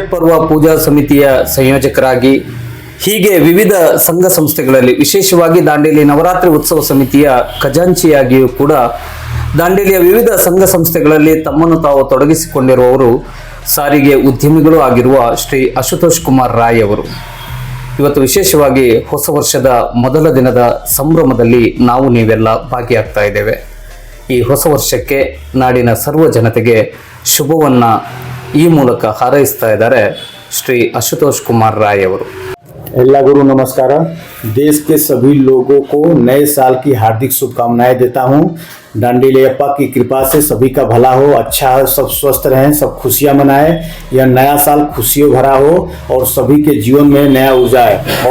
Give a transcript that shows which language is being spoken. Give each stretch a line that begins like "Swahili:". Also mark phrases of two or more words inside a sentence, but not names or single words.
Kannada: ಪರ್ವ ಪೂಜಾ ಸಮಿತಿಯ ಸಂಯೋಜಕರಾಗಿ, ಹೀಗೆ ವಿವಿಧ ಸಂಘ ಸಂಸ್ಥೆಗಳಲ್ಲಿ, ವಿಶೇಷವಾಗಿ ದಾಂಡೇಲಿ ನವರಾತ್ರಿ ಉತ್ಸವ ಸಮಿತಿಯ ಖಜಾಂಚಿಯಾಗಿಯೂ ಕೂಡ ದಾಂಡೇಲಿಯ ವಿವಿಧ ಸಂಘ ಸಂಸ್ಥೆಗಳಲ್ಲಿ ತಮ್ಮನ್ನು ತಾವು ತೊಡಗಿಸಿಕೊಂಡಿರುವವರು ಸಾರಿಗೆ ಉದ್ಯಮಿಗಳು ಆಗಿರುವ ಶ್ರೀ ಅಶುತೋಷ್ ಕುಮಾರ್ ರಾಯ್ ಅವರು ಇವತ್ತು ವಿಶೇಷವಾಗಿ ಹೊಸ ವರ್ಷದ ಮೊದಲ ದಿನದ ಸಂಭ್ರಮದಲ್ಲಿ ನಾವು ನೀವೆಲ್ಲ ಭಾಗಿಯಾಗ್ತಾ ಇದ್ದೇವೆ. ಈ ಹೊಸ ವರ್ಷಕ್ಕೆ ನಾಡಿನ ಸರ್ವ ಜನತೆಗೆ ಶುಭವನ್ನ ಈ ಮೂಲಕ ಹಾರೈಸ್ತಾ ಇದ್ದಾರೆ ಶ್ರೀ ಅಶುತೋಷ್ ಕುಮಾರ್ ರಾಯ್ ಅವರು.
Hindi: गुरु नमस्कार। देश के सभी लोगों को नए साल की हार्दिक शुभकामनाएं देता हूं। डांडेली अप्पा की कृपा से सभी का भला हो, अच्छा हो, सब स्वस्थ रहें, सब खुशियां मनाएं। यह नया साल खुशियों भरा हो और सभी के जीवन में नया ऊर्जा आए।